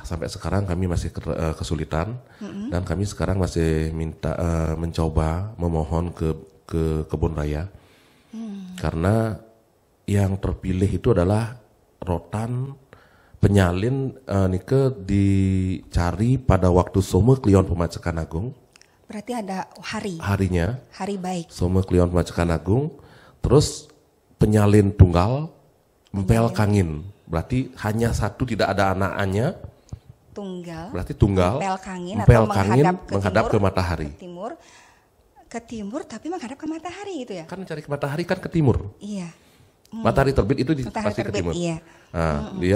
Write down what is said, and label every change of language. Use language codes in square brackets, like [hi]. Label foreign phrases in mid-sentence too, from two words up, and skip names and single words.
[id] Sampai sekarang kami masih kesulitan, dan kami sekarang masih mencoba memohon ke Kebun Raya, karena yang terpilih itu adalah rotan penyalin nike dicari pada waktu Somo Klion Pemacekan Agung. Berarti ada harinya. Hari baik. Somo Klion Pemacekan Agung. Terus penyalin tunggal, [ban] empel kangin. [id] Berarti hanya satu, tidak ada anaknya. Tunggal. Berarti tunggal. [ban] Empel kangin [id] menghadap ke matahari. Ke timur tapi menghadap ke matahari gitu ya? Kan mencari ke matahari kan ke timur. Iya. Matahari terbit itu pasti ke timur. Iya. Nah, dia